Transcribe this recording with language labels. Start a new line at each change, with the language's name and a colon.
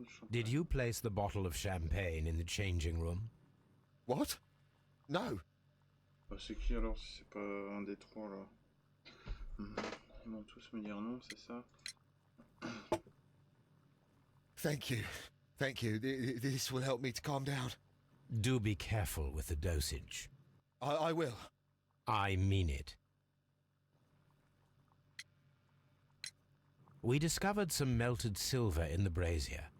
English: Did you place the bottle of champagne in the changing room? What? No.
French: C'est qui alors si c'est pas un des trois là? Ils vont tous me dire non, c'est ça?
English: Thank you. Thank you. This will help me to calm down. Do be careful with the dosage. I will. I mean it. We discovered some melted silver in the brazier.